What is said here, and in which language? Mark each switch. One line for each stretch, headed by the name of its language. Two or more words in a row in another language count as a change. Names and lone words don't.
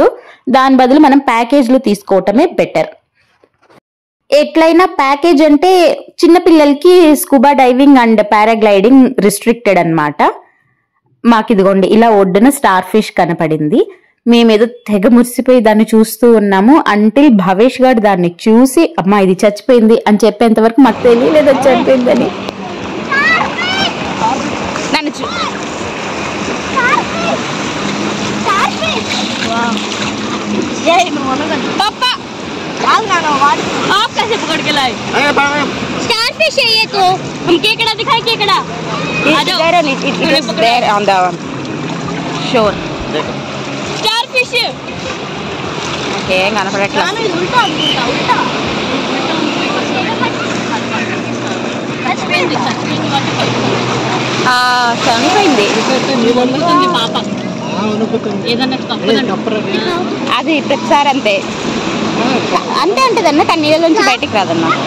Telugu: దాని బదులు మనం ప్యాకేజ్ లో తీసుకోవటమే బెటర్. ఎట్లయినా ప్యాకేజ్ అంటే చిన్నపిల్లలకి
English: scuba diving and paragliding restricted
Telugu: అన్నమాట. మాకు ఇదిగోండి ఇలా ఒడ్డున
English: star fish
Telugu: కనపడింది. మేమేదో తెగ మురిసిపోయి దాన్ని చూస్తూ ఉన్నాము. అంటిల్ భవేష్ గారు దాన్ని చూసి అమ్మా ఇది చచ్చిపోయింది అని చెప్పేంత వరకు మాకు తెలియలేదు అది చనిపోయిందని.
Hindi: आप कैसे पकड़ के लाए?
English: star fish
Hindi: है ये तो। हम केकड़ा दिखाए, केकड़ा
English: it is there on the shore. star fish
Telugu: Okay, కనపడట్లా.
Hindi: उल्टा उल्टा
Telugu: చనిపోయింది పాప. ఏదన్నా అది ప్రతిసారి అంతే అంతే ఉంటదన్న, కానీ నీళ్ళలోంచి బయటికి రాదన్న.